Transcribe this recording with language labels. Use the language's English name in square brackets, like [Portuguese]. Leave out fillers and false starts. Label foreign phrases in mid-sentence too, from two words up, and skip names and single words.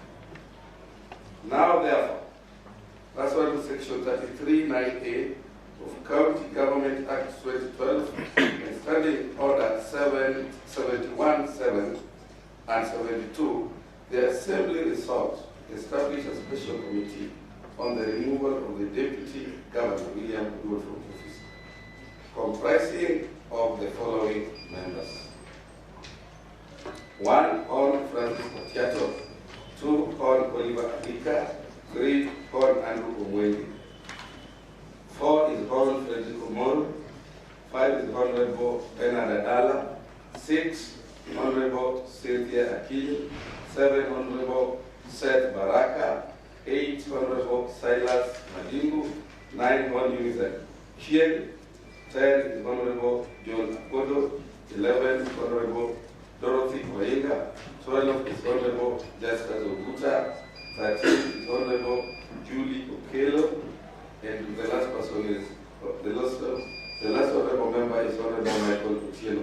[English] Now, therefore, pursuant to Section 33(9)(a) of County Government Act 2012 and Standing Order 71(7) and 72, the Assembly resolves to establish a special committee on the removal of the Deputy Governor William Oduol from office, comprising of the following members. 1. Hon Francis Otiato. 2. Hon Oliver Alika. 3. Hon Andrew Umwende. 4 is Hon Frederick Omoro. 5 is Honorable Bernard Agala. 6 Honorable Cynthia Akinyi. 7 Honorable Seth Baraka. 8 Honorable Silas Madingu. 9 Hon Eunice Achieng. 10 is Honorable John Apodo. 11 Honorable Dorothy Oyenga. 12 is Honorable Justus Oguta. 13 is Honorable Julie Ukelo. And the last person is, the last honorable member is Honorable Michael Tieno.